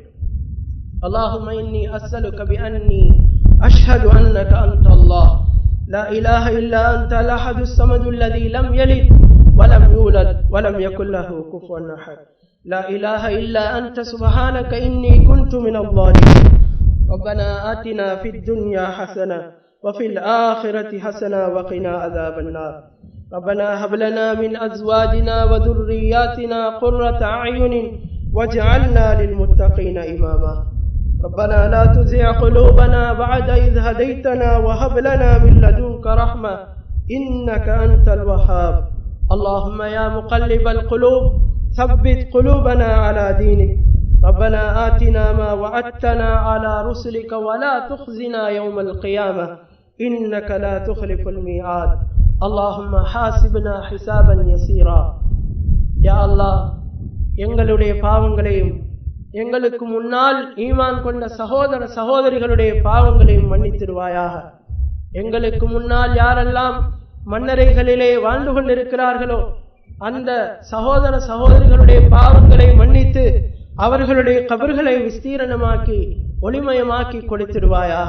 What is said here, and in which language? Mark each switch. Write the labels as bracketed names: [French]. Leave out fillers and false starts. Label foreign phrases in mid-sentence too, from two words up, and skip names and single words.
[Arabic] اللهم إني أسألك بأني أشهد أنك أنت الله لا إله إلا أنت الأحد الصمد الذي لم يلد ولم يولد ولم يكن له كفوا أحد لا إله إلا أنت سبحانك إني كنت من الظالمين. ربنا آتنا في الدنيا حسنة وفي الآخرة حسنة وقنا عذاب النار. ربنا هب لنا من أزواجنا وذرياتنا قرة أعين واجعلنا للمتقين إماما. ربنا لا تزغ قلوبنا بعد إذ هديتنا وهب لنا من لدنك رحمة إنك أنت الوهاب. اللهم يا مقلب القلوب ثبت قلوبنا على دينك. ربنا آتنا ما وعدتنا على رسلك ولا تخزنا يوم القيامة إنك لا تخلف الميعاد. اللهم حاسبنا حسابا يسيرا. يا الله [Tamil] எங்களுடைய பாவங்களையும் எங்களுக்கு முன்னால் ஈமான் கொண்ட சகோதர சகோதரிகளுடைய பாவங்களையும் மன்னித்திடுவாயாக. எங்களுக்கு முன்னால் யாரெல்லாம் மன்னரைகளிலே வாழ்ந்து கொண்டிருக்கிறார்களோ அந்த சகோதர சகோதரிகளுடைய பாவங்களை மன்னித்து அவர்களுடைய கபர்களை விஸ்தீரணமாக்கி ஒளிமயமாக்கி கொடுத்திடுவாயாக.